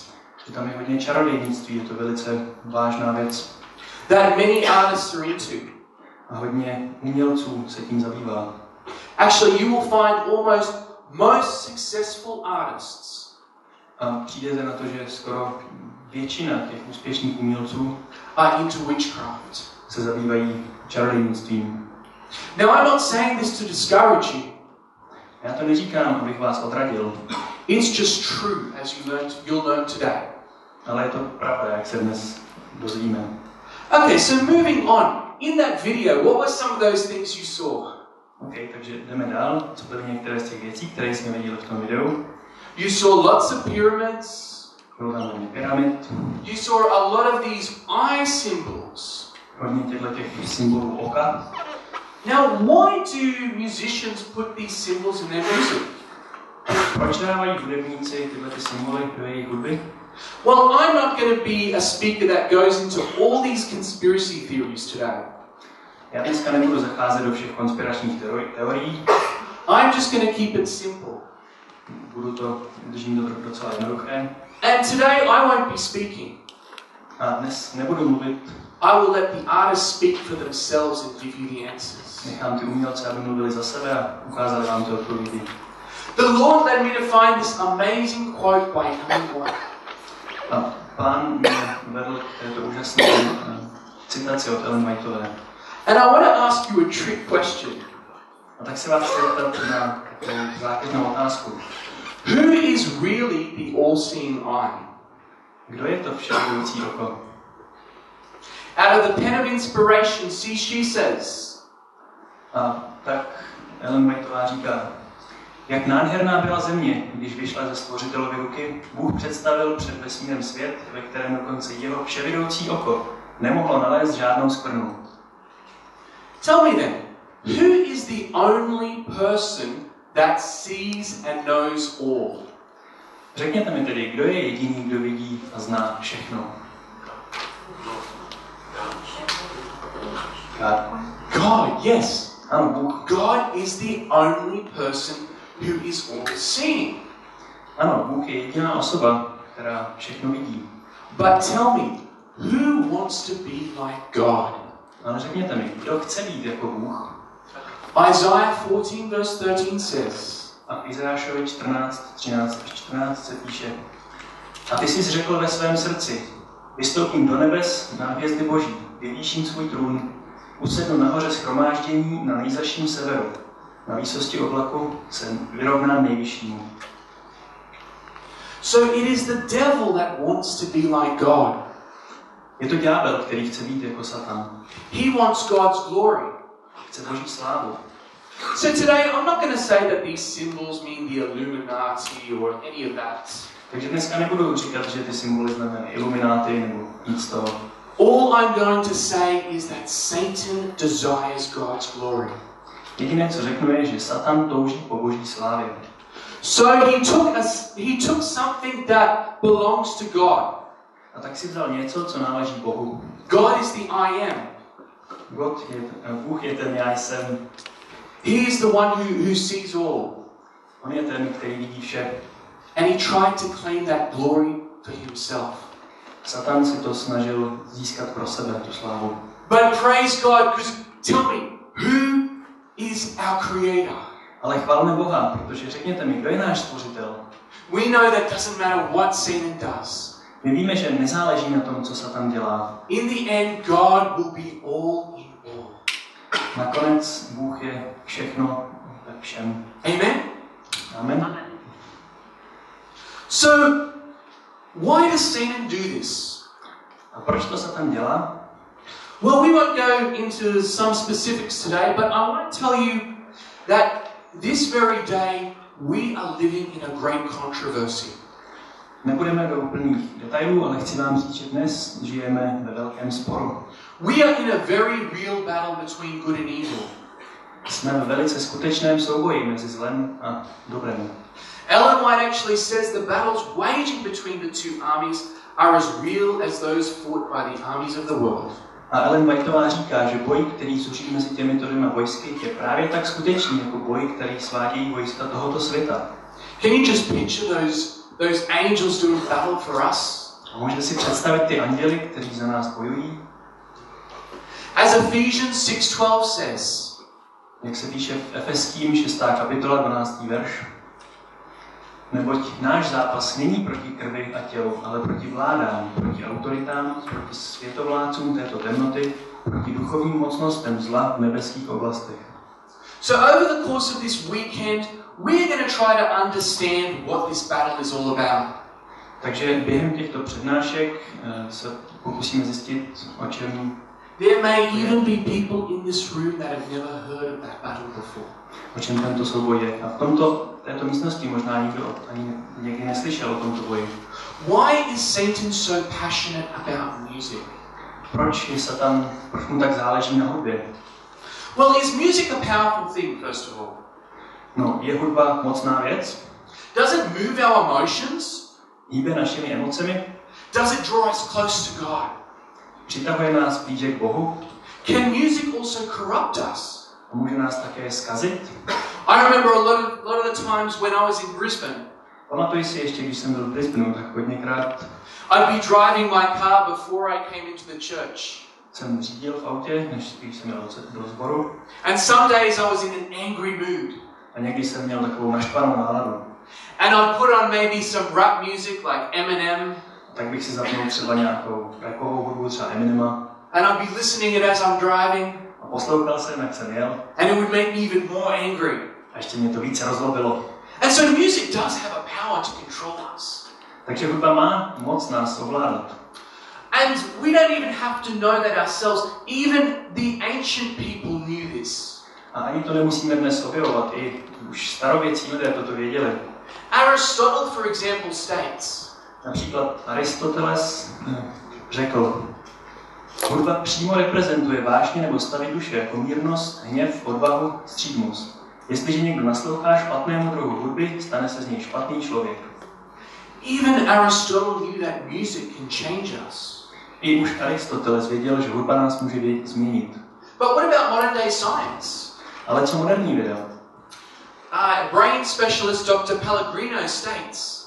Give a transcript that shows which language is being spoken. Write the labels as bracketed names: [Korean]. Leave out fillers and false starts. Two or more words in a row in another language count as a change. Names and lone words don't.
[Czech] že tam je hodně čarodějnictví, je to velice vážná věc. [English] That many artists are into. [Czech] A hodně umělců se tím zabývá. [English] Actually, you will find almost most successful artists [Czech] A přijdete na to, že skoro většina těch úspěšných umělců [English] are into witchcraft. [Czech] se zabývají čarodějnictvím. [English] Now, I'm not saying this to discourage you. [Czech] Já to neříkám, abych vás odradil, [English] It's just true, as you'll learn today. [Czech] ale je to pravda, jak se dnes dozvíme. [English] Okay, so moving on. In that video, what were some of those things you saw? [Czech] OK, takže jdeme dál. Co byly některé z těch věcí, které jsme viděli v tom videu? [English] You saw lots of pyramids. [Czech] Bylo tam hodně pyramid, [English] You saw a lot of these eye symbols. [Czech] hodně těch symbolů oka. [English] Now, why do musicians put these symbols in their music? [Czech] Proč dávají hudebníci tyhle ty symboly do jejich hudby? [English] Well, I'm not going to be a speaker that goes into all these conspiracy theories today. [Czech] Já dneska nebudu zacházet do všech konspiračních teorií. [English] I'm just going to keep it simple. [Czech] Držím to docela jednoduché. [English] And today I won't be speaking. [Czech] A dnes nebudu mluvit. [English] I will let the artists speak for themselves and give you the answers. [Czech] Nechám ty umělce, aby mluvili za sebe a ukázali vám ty odpovědi. [English] The Lord led me to find this amazing quote by Ellen White. [Czech] A Pán mě vedl k této úžasné citaci od Ellen Whiteové. [English] And I want to ask you a trick question. [Czech] A tak se vás chci zeptat na základnou otázku. [English] Who is really the all-seeing eye? [Czech] Kdo je to vševidící oko? [English] Out of the pen of inspiration, she says. [Czech] A tak Ellen Whiteová říká, jak nádherná byla země, když vyšla ze Stvořitelovy ruky, Bůh představil před vesmírem svět, ve kterém dokonce jeho vševidoucí oko nemohlo nalézt žádnou skvrnu. [English] Tell me then, who is the only person that sees and knows all? [Czech] Řekněte mi tedy, kdo je jediný, kdo vidí a zná všechno? [English] God, yes. [Czech] Ano, Bůh. [English] God is the only person who is all-seeing. [Czech] Ano, Bůh je jediná osoba, která všechno vidí. [English] But tell me, who wants to be like God? [Czech] Ale řekněte mi, kdo chce být jako Bůh? [English] Isaiah 14 verse 13 says. [Czech] A Izajášovi 14 se píše. A ty jsi řekl ve svém srdci, vystoupím do nebes na hvězdy Boží, vyvýším svůj trůn, usednu nahoře shromáždění na nejzazším severu. Na výsosti oblaku se vyrovnám nejvyššímu. [English] So it is the devil that wants to be like God. [Czech] Je to ďábel, který chce být jako Satan. [English] He wants God's glory. [Czech] Chce Boží slávu. [English] So today I'm not going to say that these symbols mean the Illuminati or any of that. [Czech] Takže dneska nebudu říkat, že ty symboly znamenají Illuminati nebo nic z toho. [English] All I'm going to say is that Satan desires God's glory. [Czech] Jediné, co řeknu, je, že Satan touží po Boží slávě. [English] So he took something that belongs to God. [Czech] A tak si vzal něco, co náleží Bohu. [English] God is the I am. [Czech] Bůh je ten já jsem. [English] He is the one who sees all. [Czech] On je ten, který vidí vše. [English] And he tried to claim that glory for himself. [Czech] Satan si to snažil získat pro sebe, tu slávu. [English] But praise God, because tell me, who is our creator? [Czech] Ale chválme Boha, protože řekněte mi, kdo je náš stvořitel? [English] We know that doesn't matter what Satan does. [Czech] My víme, že nezáleží na tom, co Satan dělá. [English] In the end, God will be all in all. [Czech] Nakonec Bůh je všechno ve všem. [English] Amen? [Czech] Amen. [English] So, why does Satan do this? [Czech] A proč to Satan dělá? [English] Well, we won't go into some specifics today, but I want to tell you that this very day we are living in a great controversy. [Czech] Nebudeme do úplných detailů, ale chci vám říct, že dnes žijeme ve velkém sporu. [English] We are in a very real battle between good and evil. [Czech] Jsme ve velice skutečném souboji mezi zlem a dobrem. [English] Ellen White actually says the battles waging between the two armies are as real as those fought by the armies of the world. [Czech] A Ellen Whiteová říká, že boj, který zuří mezi těmito dvěma vojsky, je právě tak skutečný jako boj, který svádějí vojska tohoto světa. [English] Can you just picture those angels doing battle for us? [Czech] A můžete si představit ty anděly, kteří za nás bojují? [English] As Ephesians 6:12 says, [Czech] jak se píše v Efeským 6. kapitola 12. verš. Neboť náš zápas není proti krvi a tělu, ale proti vládám, proti autoritám, proti světovládcům této temnoty, proti duchovním mocnostem zla v nebeských oblastech. [English] So over the course of this weekend, we're going to try to understand what this battle is all about. [Czech] Takže během těchto přednášek se pokusíme zjistit, o čem [English] there may even be people in this room that have never heard of that battle before. [Czech] O čem tento souboj je. A v této místnosti možná nikdo ani někdy neslyšel o tomto boji. [English] Why is Satan so passionate about music? [Czech] Proč mu tak záleží na hudbě? [English] Well, is music a powerful thing, first of all? [Czech] No, je hudba mocná věc? [English] Does it move our emotions? [Czech] Hýbe našimi emocemi? [English] Does it draw us close to God? [Czech] Přitahuje nás blíže k Bohu? [English] Can music also corrupt us? [Czech] A může nás také zkazit? [English] I remember a lot of the times when I was in Brisbane. [Czech] Pamatuji si ještě, když jsem byl v Brisbaneu, tak hodněkrát [English] I'd be driving my car before I came into the church. [Czech] Jsem řídil v autě, když jsem jel do sboru. [English] And some days I was in an angry mood. [Czech] A někdy jsem měl takovou naštvanou náladu. [English] And I'd put on maybe some rap music like Eminem. [Czech] Tak bych si zapnul třeba nějakou rapovou hudbu, třeba Eminema. [English] And I'd be listening it as I'm driving. [Czech] A poslouchal jsem, jak jsem jel. [English] And it would make me even more angry. [Czech] A ještě mě to více rozlobilo. [English] And so the music does have a power to control us. [Czech] Takže hudba má moc nás ovládat. [English] And we don't even have to know that ourselves. Even the ancient people knew this. [Czech] A ani to nemusíme dnes objevovat. I už starověcí lidé toto věděli. [English] Aristotle, for example, states. [Czech] Například Aristoteles řekl, hudba přímo reprezentuje vášně nebo stavy duše jako mírnost, hněv, odvahu, střídmost. Jestliže někdo naslouchá špatnému druhu hudby, stane se z něj špatný člověk. [English] Even Aristotle knew that music can change us. [Czech] I už Aristoteles věděl, že hudba nás může změnit. [English] But what about modern day science? [Czech] Ale co moderní věda? [English] Brain specialist Dr. Pellegrino states.